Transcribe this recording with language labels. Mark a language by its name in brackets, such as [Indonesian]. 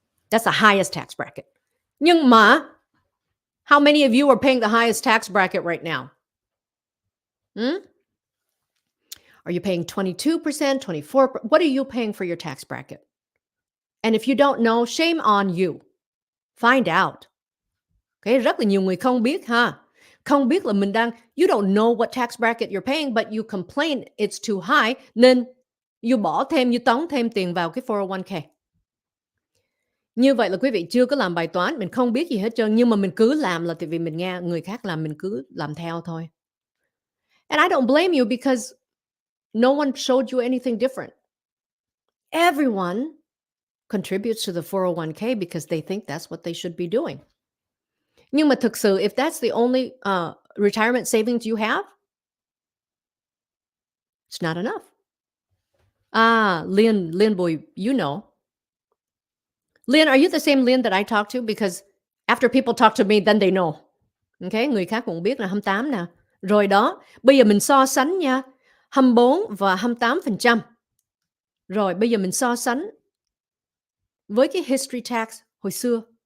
[English] That's the highest tax bracket. [Vietnamese] Nhưng mà, [English] how many of you are paying the highest tax bracket right now? Hmm? Are you paying 22%, 24? What are you paying for your tax bracket? And if you don't know, shame on you. Find out. [Vietnamese] Okay, rất là nhiều người không biết ha. Không biết là mình đang [English] you don't know what tax bracket you're paying, but you complain it's too high, [Vietnamese] nên you bỏ thêm, you tống thêm tiền vào cái 401k. Như vậy là quý vị chưa có làm bài toán, mình không biết gì hết trơn, nhưng mà mình cứ làm là tại vì mình nghe người khác làm mình cứ làm theo thôi. [English] And I don't blame you because no one showed you anything different. Everyone contributes to the 401k because they think that's what they should be doing. [Vietnamese] Nhưng mà thực sự [English] if that's the only, retirement savings you have, it's not enough. Ah, Lynn Boy, you know. Lynn, are you the same Lynn that I talked to? Because after people talk to me, then they know. [Vietnamese] Okay, người khác cũng biết là 28 nè. Rồi đó, bây giờ mình so sánh nha, 24 và 28%. Rồi bây giờ mình so sánh với cái [English] history tax [Vietnamese] hồi xưa.